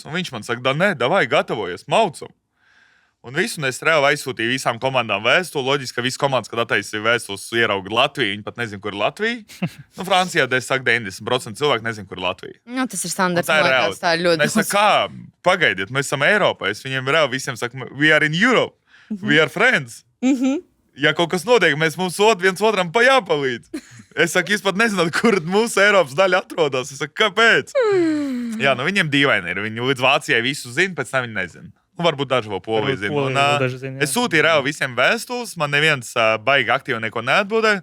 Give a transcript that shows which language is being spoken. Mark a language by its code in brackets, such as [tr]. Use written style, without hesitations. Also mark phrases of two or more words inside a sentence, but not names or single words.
[lv] Un viņš man saka, da nē, davai, gatavojies, maucam. Un es reāli aizsūtīju visām komandām vēstuli. Loģiski, ka visas komandas, kad attaisīja vēstules, ierauga Latviju. Viņi pat nezina, kur ir Latvija. Francijā, es saku, 90% cilvēku nezina, kur ir Latvija. Tas ir standarts. Tā ir ļoti. Es saku, kā, pagaidiet, mēs esam Eiropā. Es viņiem reāli visiem saku, [en] we are in Europe, we are friends. [lv] Ja kaut kas notiek, mums viens otram jāpalīdz. Es saku, jūs pat nezināt, kur mūsu Eiropas daļa atrodas. Es saku, kāpēc? Jā, viņiem dīvaini ir. Viņi līdz Vācijai visu zina, pēc tam viņi nezina. Varbūt daži vēl Polija zina. Es sūtīju reāli visiem vēstules, man neviens baigi aktīvi neko neatbildēja.